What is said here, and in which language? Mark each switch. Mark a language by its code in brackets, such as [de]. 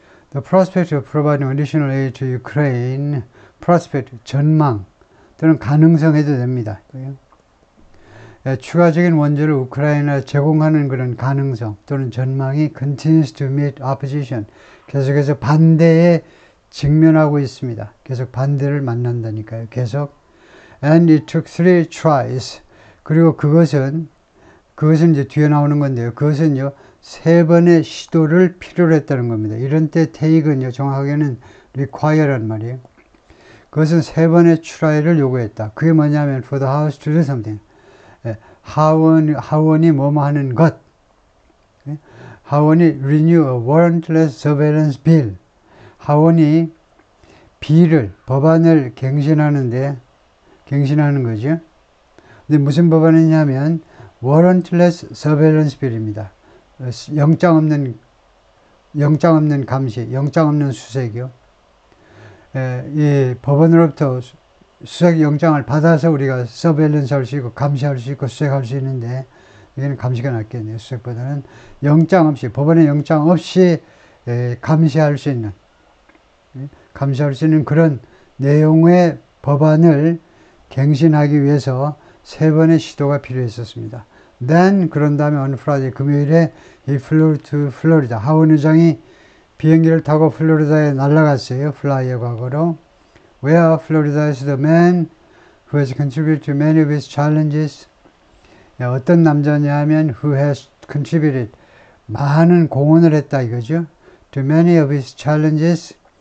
[en] The prospect of providing additional aid to Ukraine, prospect, [ko] 전망 또는 가능성 해도 됩니다. 추가적인 원조를 우크라이나에 제공하는 그런 가능성 또는 전망이 [en] continues to meet opposition. [ko] 계속해서 반대에 직면하고 있습니다. 계속 반대를 만난다니까요. 계속. [en] And it took 3 tries. [ko] 그리고 그것은 이제 뒤에 나오는 건데요. 그것은요, 3번의 시도를 필요로 했다는 겁니다. 이런 때 take은요, 정확하게는 require란 말이에요. 그것은 3번의 try를 요구했다. 그게 뭐냐면 [en] for the house to do something. [ko] 하원이 뭐뭐 하는 것. 하원이 [en] renew a warrantless surveillance bill. [ko] 하원이 법안을 갱신하는 거죠. 근데 무슨 법안이냐면 [en] warrantless surveillance bill [ko] 입니다. 영장 없는 감시, 영장 없는 수색이요. 이 법원으로부터 수색 영장을 받아서 우리가 서베일런스 할 수 있고 감시할 수 있고 수색할 수 있는데 이게는 감시가 낫겠네요. 수색보다는 영장 없이 법원의 영장 없이 감시할 수 있는 그런 내용의 법안을 갱신하기 위해서 3번의 시도가 필요했었습니다. [en] Then [ko] 그런 다음에 [en] on Friday [ko] 금요일에 [en] he flew to Florida. [ko] 하원 의장이 비행기를 타고 플로리다에 날아갔어요. 플라이어 과거로. [en] Where Florida is the man who has contributed to many of his challenges. [ko] 어떤 남자냐면 [en] who has contributed [ko] 많은 공헌을 했다 이거죠. [en] To many of his challenges.